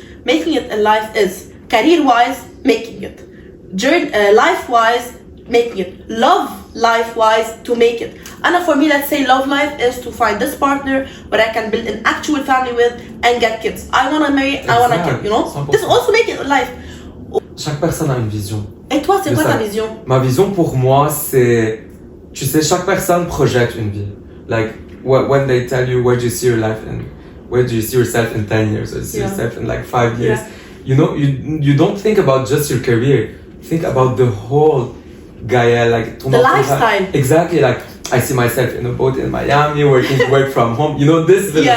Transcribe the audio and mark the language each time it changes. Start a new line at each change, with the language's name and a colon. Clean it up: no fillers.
English: Making it in life is career-wise making it, life-wise making it, love life-wise to make it. And for me, let's say love life is to find this partner where I can build an actual family with and get kids. I want to marry, I want to get, you know? 100%. This is also making it life.
French: Chaque personne a une vision. Et toi, c'est quoi ta vision? Ma vision pour moi, c'est, tu sais, chaque personne projette une vie.
English: Like, when they tell you where do you see your life in, where do you see yourself in 10 years, or see yourself in like 5 years, you know, you don't think about just your career. Think about the whole Gaelle, like the lifestyle. Exactly, like I see myself in a boat in Miami, work from home. You know, this.